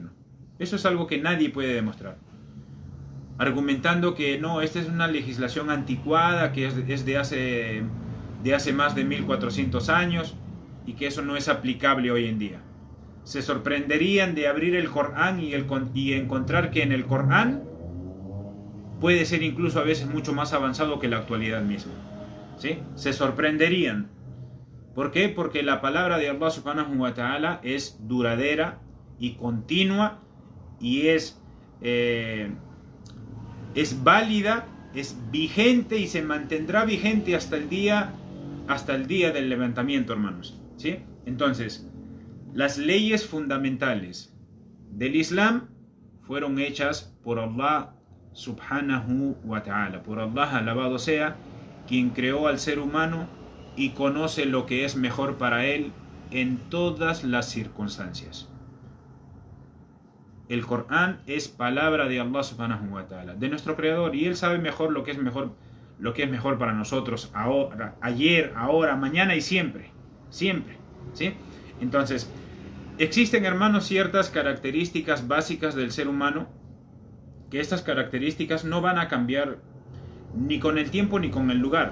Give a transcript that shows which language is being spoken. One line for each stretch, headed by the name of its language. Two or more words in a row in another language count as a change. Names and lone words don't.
Spanish: Eso es algo que nadie puede demostrar, argumentando que no, esta es una legislación anticuada, que es de hace más de 1400 años y que eso no es aplicable hoy en día. Se sorprenderían de abrir el Corán y encontrar que en el Corán puede ser incluso a veces mucho más avanzado que la actualidad misma, ¿sí? Se sorprenderían. ¿Por qué? Porque la palabra de Allah
Arabic: سبحانه وتعالى
Spanish: es duradera y continua y es válida, es vigente y se mantendrá vigente hasta el día del levantamiento, hermanos, ¿sí? Entonces, las leyes fundamentales del Islam fueron hechas por Allah
Arabic: سبحانه وتعالى,
Spanish: por Allah alabado sea, quien creó al ser humano y conoce lo que es mejor para él en todas las circunstancias. El Corán es palabra de Allah
Arabic: سبحانه وتعالى,
Spanish: de nuestro creador, y él sabe mejor lo que es mejor para nosotros ahora, ayer, ahora, mañana y siempre, ¿sí? Entonces, existen, hermanos, ciertas características básicas del ser humano, que estas características no van a cambiar ni con el tiempo ni con el lugar.